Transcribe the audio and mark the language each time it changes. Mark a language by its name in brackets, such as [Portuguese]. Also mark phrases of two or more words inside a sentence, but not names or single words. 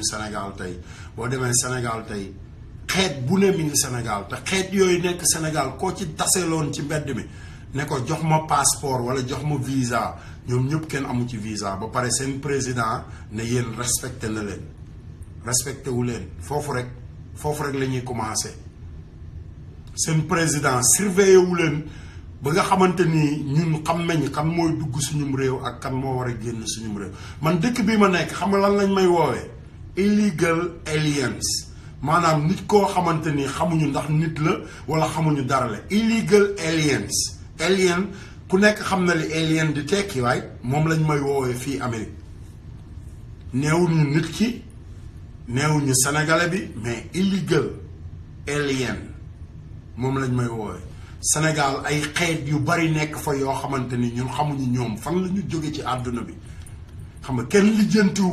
[Wolof] Sénégal tey boo demee Sénégal tey xeet bu ne mi ngi Sénégal te xeet yooyu nekk Sénégal koo ci taseloon ci mbedd mi ne ko jox ma passeport wala jox ma visa ñoom ñëpp kenn amu ci visa ba pare seen président ne yéen respecté na leen respecté wu leen foofu rek la ñuy commencé seen président surveillé wu leen ba nga xamante ni ñun xam nañ kan mooy dugg suñum réew ak kan moo war a génn suñum réew man dëkk bii ma nekk xam nga lan lañ may woowee [English] illegal aliens [Wolof] maanaam nit koo xamante ni xamuñu ndax nit la wala xamuñu dara la [English] illegal aliens [Wolof] alien ku nekk xam na li alien di tekki waay moom lañ may woowee fii Amérique neewuñu nit ki neewuñu sénégalais bi mais [English] illegal alien [Wolof] moom lañ may woowee Sénégal ay xeet yu bari nekk fa yoo xamante ni ñun xamuñu ñoom fan la ñu jóge ci àdduna bi xam nga kenn lijjantiwu